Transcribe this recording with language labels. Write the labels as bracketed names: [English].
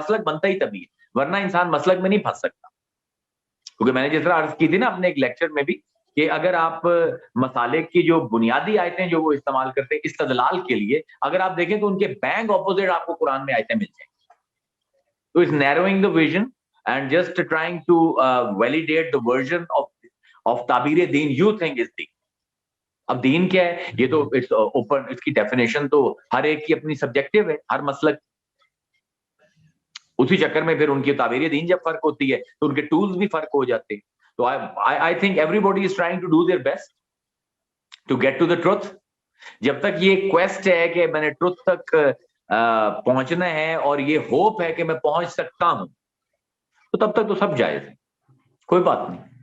[Urdu] مسلک بنتا ہی تبھی ہے, ورنہ انسان مسلک میں نہیں پھنس سکتا. کیونکہ میں نے جس طرح عرض کی تھی نا اپنے ایک لیکچر میں بھی, کہ اگر آپ مسالک کی جو بنیادی آیتیں جو وہ استعمال کرتے ہیں استدلال کے لیے, اگر آپ دیکھیں تو ان کے [English] being opposite [Urdu] آپ کو قرآن میں آیتیں مل جائیں. تو [English] It's narrowing the vision and just trying to validate the version of تعبیر دین you think is دین. [Urdu] اب دین کیا ہے, یہ تو [English] it's open, [Urdu] اس کی ڈیفینیشن تو ہر ایک کی اپنی سبجیکٹو ہے, ہر مسلک. اسی چکر میں پھر ان کی تعبیر دین جب فرق ہوتی ہے تو ان کے ٹولز بھی فرق ہو جاتے ہیں. تو [English] I think everybody is trying to do their best to get to the truth. [Urdu] جب تک یہ کویسٹ ہے کہ میں نے ٹروتھ تک پہنچنا ہے اور یہ ہوپ ہے کہ میں پہنچ سکتا ہوں, تو تب تک تو سب جائز ہے, کوئی بات نہیں.